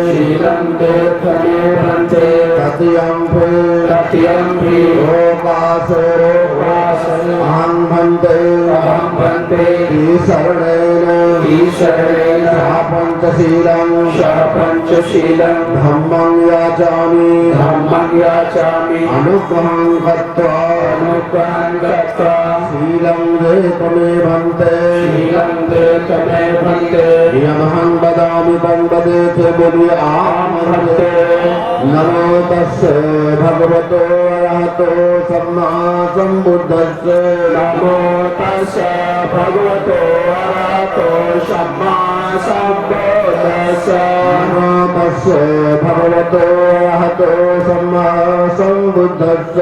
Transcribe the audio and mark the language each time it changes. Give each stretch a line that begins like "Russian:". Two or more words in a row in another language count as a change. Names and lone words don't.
Pali: तृतीयं पे ओकाश अहं भन्ते ईशरणेन सा पंचशीलं धम्मं याचामि अनुग्रहं कृत्वा शीलं देतमे भन्ते यमहं वदामि तं वदेत
Hindi: बोलिए आम
Pali: नमो तस्से भगवतो अरहतो सम्मा सम्बुद्धस्से नमो तस्से भगवतो अरहतो सम्मा सम्बुद्धस्से नमो तस्से भगवतो अरहतो सम्मा सम्बुद्धस्से